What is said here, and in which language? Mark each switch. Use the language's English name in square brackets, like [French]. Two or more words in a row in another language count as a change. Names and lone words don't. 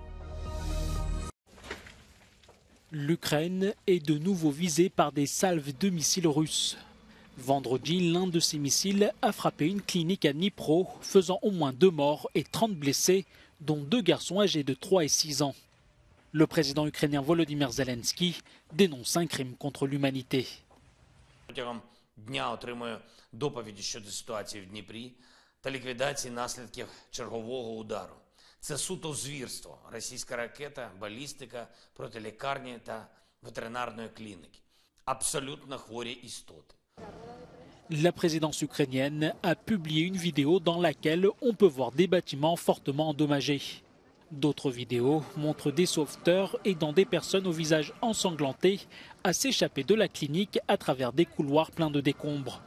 [French] L'Ukraine est de nouveau visée par des salves de missiles russes. Vendredi, l'un de ces missiles a frappé une clinique à Dnipro, faisant au moins 2 morts et 30 blessés, dont 2 garçons âgés de 3 et 6 ans. Le président ukrainien Volodymyr Zelensky dénonce un crime contre l'humanité. [Ukrainian] Дня отримую доповіді щодо ситуації в Дніпрі та ліквідації наслідків чергового удару. Це суто звірство. Російська ракета, балістика проти лікарні та ветеринарної клініки. Абсолютно хворі істоти. [French] La présidence ukrainienne a publié une vidéo dans laquelle on peut voir des bâtiments fortement endommagés. D'autres vidéos montrent des sauveteurs aidant des personnes au visage ensanglanté à s'échapper de la clinique à travers des couloirs pleins de décombres.